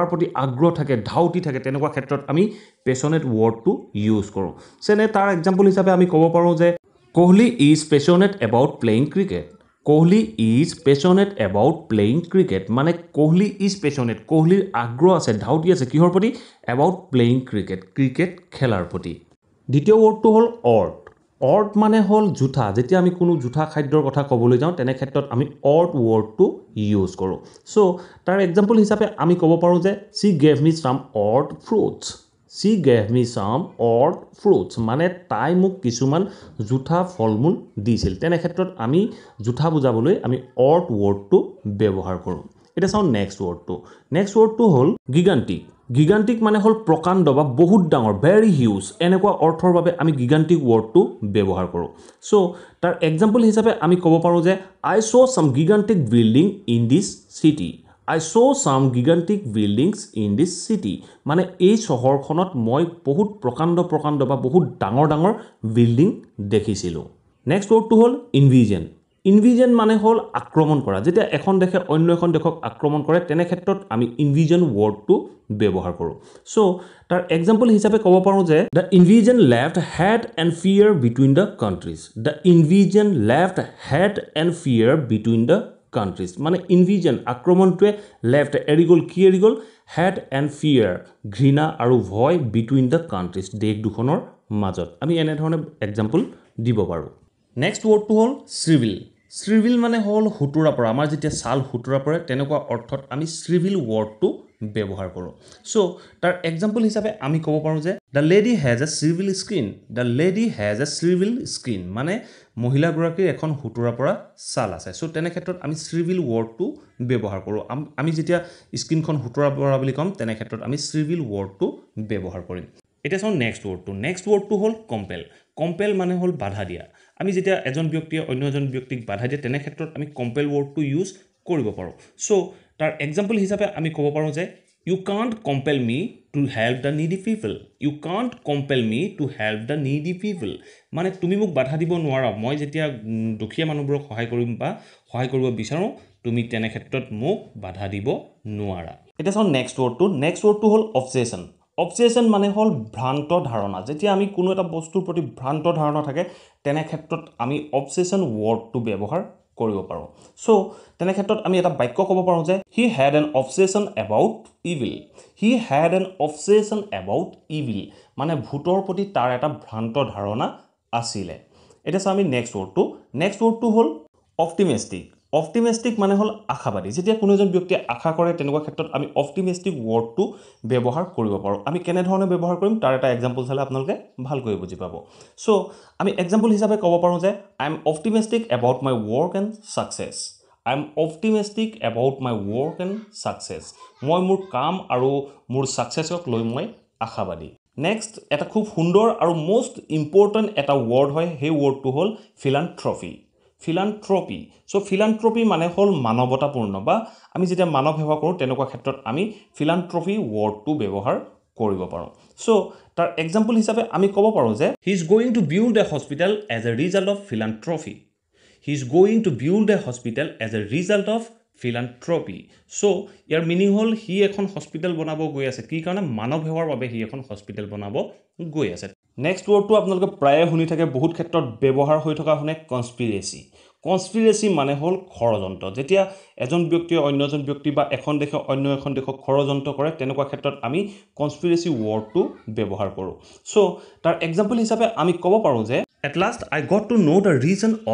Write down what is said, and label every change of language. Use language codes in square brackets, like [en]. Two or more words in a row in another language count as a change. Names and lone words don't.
[as] প্ৰতি আগ্ৰহ থাকে ধাউতি থাকে তেনেকুৱা ক্ষেত্ৰত আমি পেশনেট ৱৰ্ডটো ইউজ কৰোঁ সেনে তাৰ এক্সাম্পল হিচাপে আমি ক'ব পাৰোঁ যে [en] Kohli is passionate about playing cricket Kohli is passionate about playing cricket [as] মানে [en] Kohli is passionate [as] কোহলিৰ আগ্ৰহ আছে ধাউতি আছে কিহৰ প্ৰতি [en] about playing cricket [as] ক্ৰিকেট খেলাৰ প্ৰতি দ্বিতীয় ৱৰ্ডটো হ'ল অৰ্ট অৰ্ট মানে হল জুঠা যেতিয়া আমি কোনো জুঠা খাদ্যৰ কথা ক'বলৈ যাওঁ তেনে ক্ষেত্ৰত আমি অৰ্ট ৱৰ্ডটো ইউজ কৰোঁ সো তাৰ এক্সাম্পল হিচাপে আমি ক'ব পাৰোঁ যে [en] she gave me some odd fruits she gave me some odd fruits [as] মানে তাই মোক কিছুমান জুঠা ফলমূল দিছিল তেনে ক্ষেত্ৰত আমি জুঠা বুজাবলৈ আমি অৰ্ট ৱৰ্ডটো ব্যৱহাৰ কৰোঁ এটা চাওঁ নেক্সট ৱৰ্ডটো হ'ল গিগান্টিক গিগান্টিক মানে হল প্ৰকাণ্ড বা বহুত ডাঙৰ [en] very huge [as] এনেকুৱা অৰ্থৰ বাবে আমি গিগান্টিক ৱৰ্ডটো ব্যৱহাৰ কৰোঁ সো তাৰ এক্সাম্পল হিচাপে আমি ক'ব পাৰোঁ যে I [en] saw some gigantic building in this city I saw some gigantic buildings in this city [as] মানে এই চহৰখনত মই বহুত প্ৰকাণ্ড বা বহুত ডাঙৰ বিল্ডিং দেখিছিলোঁ নেক্সট ৱৰ্ডটো হ'ল ইনভিজন ইনভিজন মানে হল আক্ৰমণ কৰা যেতিয়া এখন দেশে অন্য এখন দেশক আক্ৰমণ কৰে তেনে ক্ষেত্ৰত আমি ইনভিজন ৱৰ্ডটো ব্যৱহাৰ কৰোঁ সো তাৰ এক্সাম্পল হিচাপে ক'ব পাৰোঁ যে [en] the invasion left hate and fear between the countries the invasion left hate and fear between the countries [as] মানে ইনভিজন আক্ৰমণটোৱে left এৰি গ'ল কি এৰি গ'ল [en] hate and fear [as] ঘৃণা আৰু ভয় [en] between the countries [as] দেশ দুখনৰ মাজত আমি এনে ধৰণে এক্সাম্পল দিব পাৰোঁ নেক্সট ৱৰ্ডটো হ'ল শ্ৰিভিল মানে হল হুতুৰা পৰা আমাৰ যেতিয়া ছাল হুতুৰা পৰে তেনেকুৱা অৰ্থত আমি শ্ৰিভিল ৱৰ্ডটো ব্যৱহাৰ কৰোঁ সো তাৰ এক্সাম্পল হিচাপে আমি ক'ব পাৰোঁ যে [en] the lady has a civil skin the lady has a civil [as] skin মানে মহিলাগৰাকীৰ এখন হুতুৰা পৰা ছাল আছে সো তেনে ক্ষেত্ৰত আমি শ্ৰিভিল ৱৰ্ডটো ব্যৱহাৰ কৰোঁ আমি যেতিয়া স্কিনখন হুতুৰা পৰা বুলি ক'ম তেনে ক্ষেত্ৰত আমি শ্ৰিভিল ৱৰ্ডটো ব্যৱহাৰ কৰিম এতিয়া চাওঁ নেক্সট ৱৰ্ডটো হ'ল কম্পেল মানে হ'ল বাধা দিয়া আমি যেতিয়া এজন ব্যক্তিয়ে অন্য এজন ব্যক্তিক বাধা দিয়ে তেনে ক্ষেত্ৰত আমি কম্পেল ৱৰ্ডটো ইউজ কৰিব পাৰোঁ সো তাৰ এক্সাম্পল হিচাপে আমি ক'ব পাৰোঁ যে [en] you can't compel me to help the needy people you can't compel me to help the needy people [as] মানে তুমি মোক বাধা দিব নোৱাৰা মই যেতিয়া দুখীয়া মানুহবোৰক সহায় কৰিম বা সহায় কৰিব বিচাৰোঁ তুমি তেনে ক্ষেত্ৰত মোক বাধা দিব নোৱাৰা এটা চাওঁ নেক্সট ৱৰ্ডটো হ'ল অবসেশন মানে হল ভ্ৰান্ত ধাৰণা যেতিয়া আমি কোনো এটা বস্তুৰ প্ৰতি ভ্ৰান্ত ধাৰণা থাকে তেনে ক্ষেত্ৰত আমি অবসেশন ৱৰ্ডটো ব্যৱহাৰ কৰিব পাৰোঁ সো তেনে ক্ষেত্ৰত আমি এটা বাক্য ক'ব পাৰোঁ যে [en] he had an obsession about evil [as] মানে ভূতৰ প্ৰতি তাৰ এটা ভ্ৰান্ত ধাৰণা আছিলে এটা চাওঁ আমি নেক্সট ৱৰ্ডটো হ'ল অপটিমিষ্টিক মানে হল আশাবাদী যেতিয়া কোনো এজন ব্যক্তিয়ে আশা কৰে তেনেকুৱা ক্ষেত্ৰত আমি অপটিমিষ্টিক ৱৰ্ডটো ব্যৱহাৰ কৰিব পাৰোঁ আমি কেনে ধৰণে ব্যৱহাৰ কৰিম তাৰ এটা এক্সাম্পল চালে আপোনালোকে ভালকৈ বুজি পাব সো আমি এক্সাম্পল হিচাপে ক'ব পাৰোঁ যে [en] I am optimistic about my work and [as] success মই মোৰ কাম আৰু মোৰ সাকসেছক লৈ মই আশাবাদী নেক্সট এটা খুব সুন্দৰ আৰু [en] most important [as] এটা ৱৰ্ড হয় সেই ৱৰ্ডটো হ'ল philanthropy সো philanthropy মানে হল মানৱতাপূৰ্ণ বা আমি যেতিয়া মানৱ সেৱা কৰোঁ তেনেকুৱা ক্ষেত্ৰত আমি philanthropy ৱৰ্ডটো ব্যৱহাৰ কৰিব পাৰোঁ সো তাৰ এক্সাম্পল হিচাপে আমি ক'ব পাৰোঁ যে [en] he is going to build a hospital as a result of [as] philanthropy সো ইয়াৰ মিনিং হ'ল হি এখন হস্পিটেল বনাব গৈ আছে কি কাৰণে মানৱ সেৱাৰ বাবে হি এখন হস্পিটেল বনাব গৈ আছে নেক্সট ৱৰ্ডটো আপোনালোকে প্ৰায়ে শুনি থাকে বহুত ক্ষেত্ৰত ব্যৱহাৰ হৈ থকা শুনে কনস্পিৰেসি মানে হল ষড়যন্ত্ৰ যেতিয়া এজন ব্যক্তিয়ে অন্য এজন ব্যক্তি বা এখন দেশে অন্য এখন দেশক ষড়যন্ত্ৰ কৰে তেনেকুৱা ক্ষেত্ৰত আমি কনস্পিৰেসি ৱৰ্ডটো ব্যৱহাৰ কৰোঁ সো তাৰ এক্সাম্পল হিচাপে আমি ক'ব পাৰোঁ যে [en] at last I got to know the reason